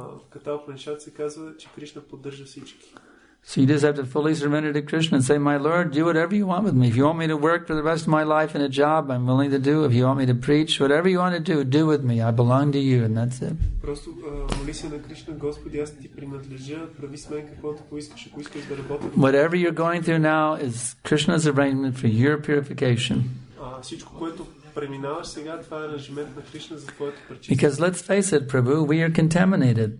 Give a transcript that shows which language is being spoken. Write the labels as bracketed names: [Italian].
[Bulgarian] Ката Упанишад се казва, че Кришна поддържа всички. [English] So you just have to fully surrender to Krishna and say, my Lord, do whatever you want with me. If you want me to work for the rest of my life in a job, I'm willing to do. If you want me to preach, whatever you want to do with me. I belong to you, and that's it. [Bulgarian] Просто моли се на Кришна, Господи, аз ти принадлежа, прави с мен каквото поискаш, ако искаш да работя. [English] Whatever you're going through now is Krishna's arrangement for your purification. [Bulgarian] Всичко, което преминаваш сега, това е аранжимент на Кришна за твоето пречистване. [English] Because let's face it, Prabhu, we are contaminated.